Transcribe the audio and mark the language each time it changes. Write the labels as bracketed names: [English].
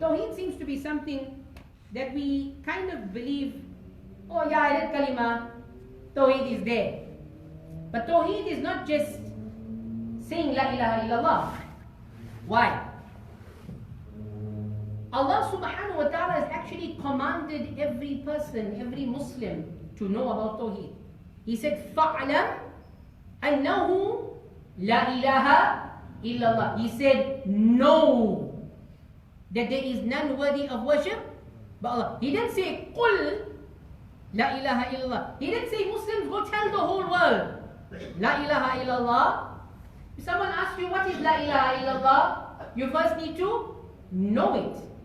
[English] Tawheed seems to be something that we kind of believe, oh yeah, I read Kalima, Tawheed is there. But Tawheed is not just saying La ilaha illallah. Why? Allah subhanahu wa ta'ala has actually commanded every person, every Muslim to know about Tawheed. He said, [Arabic] فَعْلَمْ أَنَّهُ لَا إِلَهَ illallah. [English] He said, know that there is none worthy of worship but Allah. He didn't say, [Arabic] قُلْ [English] La ilaha illallah. He didn't say, Muslims, go tell the whole world La ilaha illallah. If someone asks you, what is La ilaha illallah? You first need to know it.